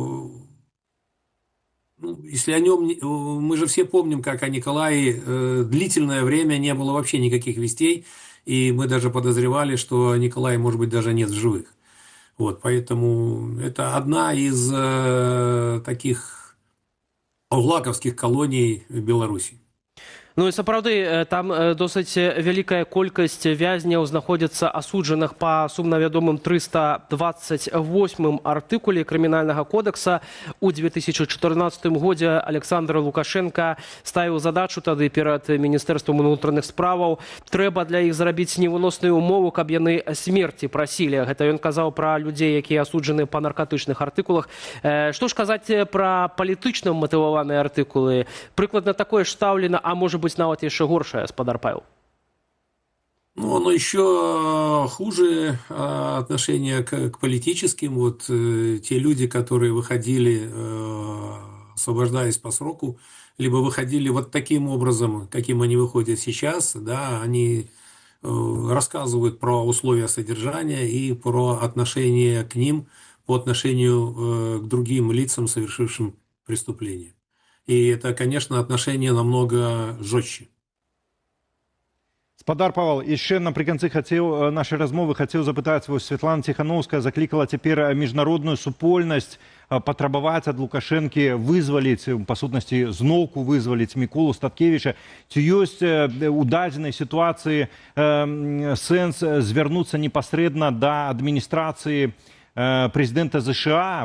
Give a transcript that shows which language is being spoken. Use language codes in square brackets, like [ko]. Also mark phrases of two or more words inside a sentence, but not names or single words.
[ru] о нем, мы же все помним, как о Николае длительное время не было вообще никаких вестей, и мы даже подозревали, что Николая, может быть, даже нет в живых. Вот, поэтому это одна из таких овлаковских колоний в Беларуси. [be] Ну і сапраўды, там досыць вялікая колькасць вязняў знаходзяцца асуджаных па сумна вядомым 328 артыкуле крымінальнага кодекса. У 2014 годзе Александр Лукашенко ставіў задачу тады перад Міністэрствам унутраных справаў. Трэба для іх зрабіць невыносную умову, каб яны смерці прасілі. Гэта ён казаў пра людзей, якія асуджаны па наркатычных артыкулах. Што ж казаць пра палітычна матываваныя артыкулы? Прыкладна такое ж стаўлена, а можа быть нават яшчэ горшае, спадар Павел? [ru] Оно еще хуже отношение к политическим. Вот те люди, которые выходили, освобождаясь по сроку, либо выходили вот таким образом, каким они выходят сейчас, да, они рассказывают про условия содержания и про отношение к ним по отношению к другим лицам, совершившим преступление. И это, конечно, отношение намного жестче. [be] Спадар Павел, яшчэ напрыканцы нашай размовы хацеў запытаць, вось Святлана Ціхановская заклікала цяпер міжнародную супольнасць патрабаваць ад Лукашэнкі вызваліць, па сутнасці зноўку вызваліць Міколу Статкевіча. Ці ёсць у дадзенай сітуацыі сэнс звярнуцца непасрэдна да адміністрацыі прэзідэнта ЗША?